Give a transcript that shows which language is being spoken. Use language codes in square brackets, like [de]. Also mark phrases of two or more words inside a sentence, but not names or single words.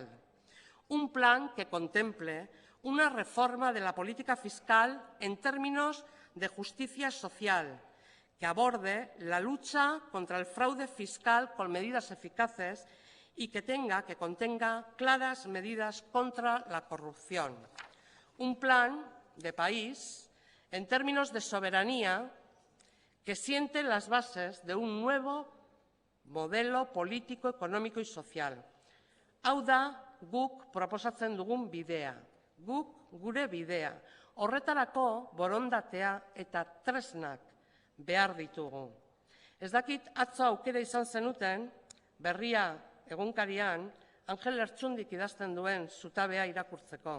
[es] Un plan que contemple una reforma de la política fiscal en términos de justicia social, que aborde la lucha contra el fraude fiscal con medidas eficaces y que contenga claras medidas contra la corrupción. Un plan de país en términos de soberanía que siente las bases de un nuevo modelo político, económico y social. [eu] Hau da guk proposatzen dugun bidea, guk gure bidea. Horretarako borondatea eta tresnak behar ditugu. Ez dakit atzo aukera izan zenuten, Berria egunkarian, Angel Lertxundik idazten duen zutabea irakurtzeko.